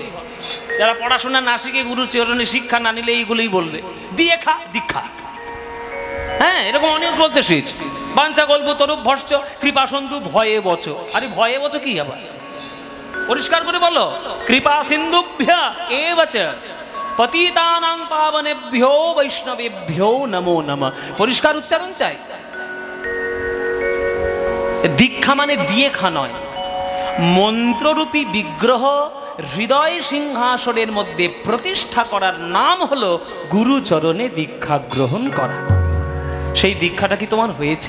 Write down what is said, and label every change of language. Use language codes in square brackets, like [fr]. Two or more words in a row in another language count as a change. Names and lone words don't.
[bn] যারা পড়াশোনা না শিখে গুরুর চরণে শিক্ষা না নিলে এইগুলোই বলবে, দিয়ে খা দীক্ষা। হ্যাঁ, এরকম অনেক বলতে শিখ। [sa] বাঞ্ছা গল্প তরুপ ভস্য কৃপা সিন্ধু ভয়ে বচ। [bn] আরে [sa] ভয়ে বচ [bn] কি আবার? পরিষ্কার করে বলো, [sa] কৃপা সিন্ধুভ্যা এবচ পতিতানাং পাবনেভ্যো বৈষ্ণবেভ্যো নমো নমঃ। [bn] পরিষ্কার উচ্চারণ চাই। দীক্ষা মানে দিয়ে খা নয়, মন্ত্ররূপী বিগ্রহ হৃদয় সিংহাসনের মধ্যে প্রতিষ্ঠা করার নাম হলো গুরুচরণে দীক্ষা গ্রহণ করা। সেই দীক্ষাটা কি তোমার হয়েছে?